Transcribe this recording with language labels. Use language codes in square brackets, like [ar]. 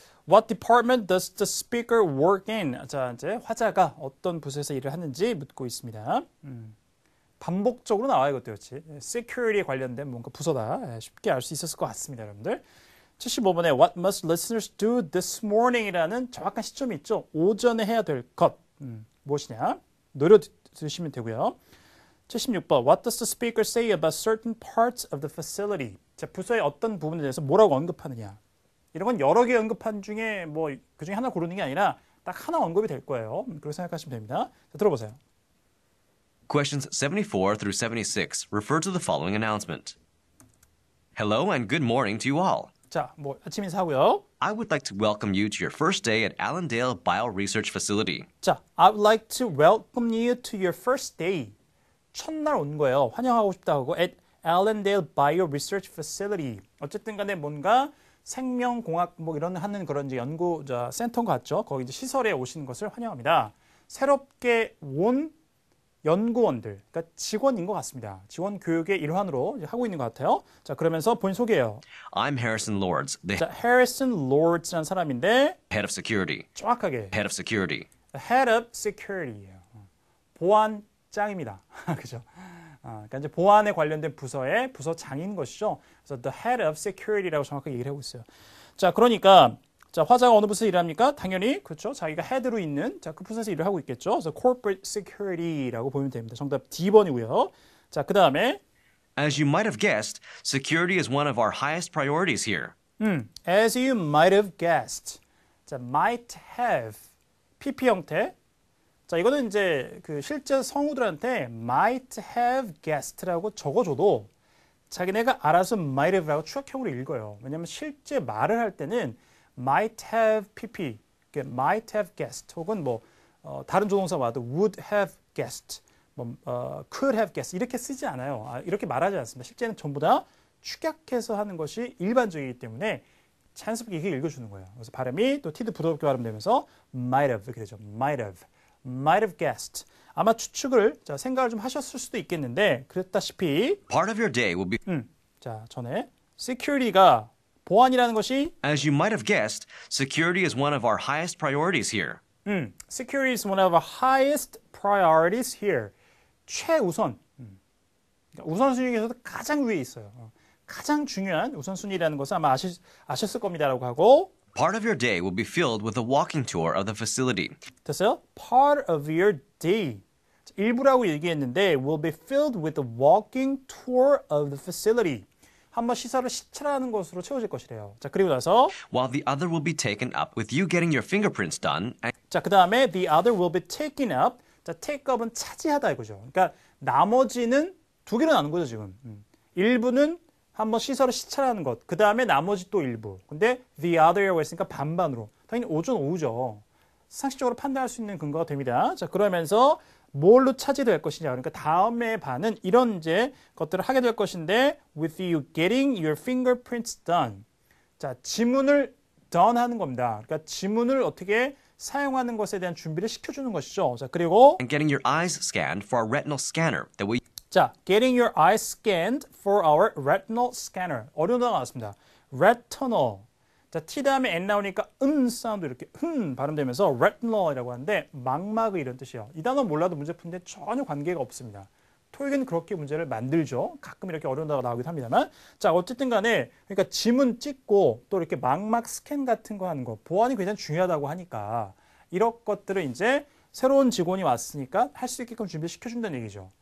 [en] What department does the speaker work in? [ko] 자, 이제 화자가 어떤 부서에서 일을 하는지 묻고 있습니다. 반복적으로 나와요, 이것도 그렇지. Security에 관련된 뭔가 부서다. 쉽게 알 수 있었을 것 같습니다, 여러분들. [en] 75번에 What must listeners do this morning? [ko] 이라는 정확한 시점이 있죠. 오전에 해야 될 것. 무엇이냐? 노려 들으시면 되고요. [en] 76번 What does the speaker say about certain parts of the facility? [ko] 자, 부서의 어떤 부분에 대해서 뭐라고 언급하느냐? 이런 건 여러 개 언급한 중에 뭐 그 중에 하나 고르는 게 아니라 딱 하나 언급이 될 거예요. 그렇게 생각하시면 됩니다. 자, 들어보세요. [en] Questions 74 through 76 refer to the following announcement. Hello and good morning to you all. [ko] 자, 뭐 아침 인사하고요. [en] I would like to welcome you to your first day at Allendale Bioresearch Facility. 자, I would like to welcome you to your first day. [ko] 첫날 온 거예요. 환영하고 싶다고 at Allendale Bioresearch Facility. 어쨌든 간에 뭔가 생명공학 뭐 이런 하는 그런 이제 연구 센터인 것 같죠. 거기 이제 시설에 오신 것을 환영합니다. 새롭게 온 연구원들, 그러니까 직원인 것 같습니다. 직원 교육의 일환으로 이제 하고 있는 것 같아요. 자, 그러면서 본인 소개해요. [en] I'm Harrison Lords, the [ko] 자, Harrison Lords라는 사람인데 [en] head of security. [ko] 정확하게 [en] Head of security. Head of Security예요. [ko] 보안장입니다. 그죠? 그러니까 이제 보안에 관련된 부서의 부서장인 것이죠. 그래서 [en] the head of security [ko] 라고 정확하게 얘기를 하고 있어요. 자, 그러니까 자, 화자가 어느 부서에서 일합니까? 당연히 그렇죠. 자기가 헤드로 있는 자, 그 부서에서 일을 하고 있겠죠. 그래서 corporate security라고 보면 됩니다. 정답 D번이고요. 자, 그다음에 [en] As you might have guessed, security is one of our highest priorities here. as you might have guessed. 자, might have PP 형태. [ko] 자, 이거는 이제 그 실제 성우들한테 [en] might have guessed [ko] 라고 적어줘도 자기네가 알아서 might have라고 추격형으로 읽어요. 왜냐하면 실제 말을 할 때는 might have pp, might have guessed 혹은 뭐 다른 조동사 와도 would have guessed, could have guessed 이렇게 쓰지 않아요. 이렇게 말하지 않습니다. 실제는 전부 다 축약해서 하는 것이 일반적이기 때문에 자연스럽게 이렇게 읽어주는 거예요. 그래서 발음이 또 t도 부드럽게 발음되면서 might have 이렇게 되죠. [en] might have guessed. [ko] 아마 추측을 생각을 좀 하셨을 수도 있겠는데 그랬다시피 [en] Part of your day will be [ko] 자, 전에 security가 보안이라는 것이 [en] As you might have guessed, security is one of our highest priorities here. Security is one of our highest priorities here. [ko] 최우선. 그러니까 우선순위 중에서도 가장 위에 있어요. 가장 중요한 우선순위라는 것을 아마 아셨을 겁니다라고 하고 [en] Part of your day will be filled with a walking tour of the facility. 됐어요? Part of your day. [ko] 일부라고 얘기했는데 [en] will be filled with a walking tour of the facility. [ko] 한번 시설을 시찰하는 것으로 채워질 것이래요. 자, 그리고 나서 [en] while the other will be taken up with you getting your fingerprints done and 자, 그 다음에 the other will be taken up. [ko] 자, take up은 차지하다 이거죠. 그러니까 나머지는 두 개로 나눈 거죠, 지금. 일부는 한번 시설을 시찰하는 것. 그 다음에 나머지 또 일부. 근데 the other이라고 했으니까 반반으로. 당연히 오전 오후죠. 상식적으로 판단할 수 있는 근거가 됩니다. 자, 그러면서 뭘로 차지될 것이냐. 그러니까 다음의 반은 이런 이제 것들을 하게 될 것인데 [en] with you getting your fingerprints done. [ko] 자, 지문을 done 하는 겁니다. 그러니까 지문을 어떻게 사용하는 것에 대한 준비를 시켜주는 것이죠. 자, 그리고 [en] getting your eyes scanned for a retinal scanner that we 자, getting your eyes scanned for our retinal scanner. [ko] 어려운 단어가 나왔습니다. [en] retinal. [ko] 자, T 다음에 N 나오니까 사운드 이렇게 발음되면서 retinal이라고 하는데 망막의 이런 뜻이에요. 이 단어 몰라도 문제 푸는데 전혀 관계가 없습니다. 토익은 그렇게 문제를 만들죠. 가끔 이렇게 어려운 단어가 나오기도 합니다만. 자, 어쨌든 간에 그러니까 지문 찍고 또 이렇게 망막 스캔 같은 거 하는 거 보안이 굉장히 중요하다고 하니까 이런 것들을 이제 새로운 직원이 왔으니까 할 수 있게끔 준비시켜준다는 얘기죠.